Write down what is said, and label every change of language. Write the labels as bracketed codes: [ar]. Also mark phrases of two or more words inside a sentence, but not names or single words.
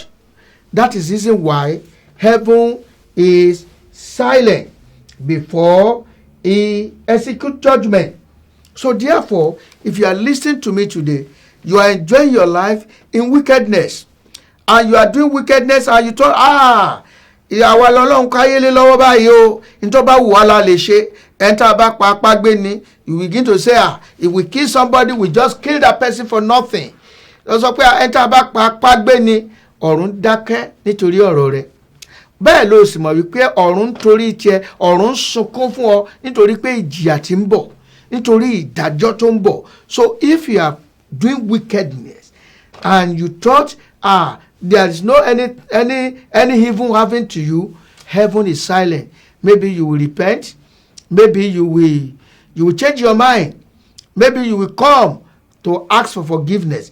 [en] That is the reason why heaven is silent before he executes judgment. So therefore, if you are listening to me today, you are enjoying your life in wickedness, and you are doing wickedness, and you thought, [yo] ìyàwó ọlọ́run káyélé lọ́wọ́ báyìí o, nítorí bá wù wá la lè ṣe, [en] enter back [yo] pàápàá gbé ni, [en] you begin to say, if we kill somebody, we just kill that person for nothing. [yo] Lọ sọ pé [en] enter back [yo] pàápàá gbé ni, ọ̀run dákẹ́ nítorí ọ̀rọ̀ rẹ̀. Bẹ́ẹ̀ ló sì mọ̀ wípé ọ̀run torí tiẹ̀, ọ̀run sunkún fún ọ nítorí pé ìjìyà tí ń bọ̀, nítorí ìdájọ́ tó ń bọ̀. [en] So if you are doing wickedness and you thought, there is no any evil happening to you, heaven is silent. Maybe you will repent. Maybe you will change your mind. Maybe you will come to ask for forgiveness.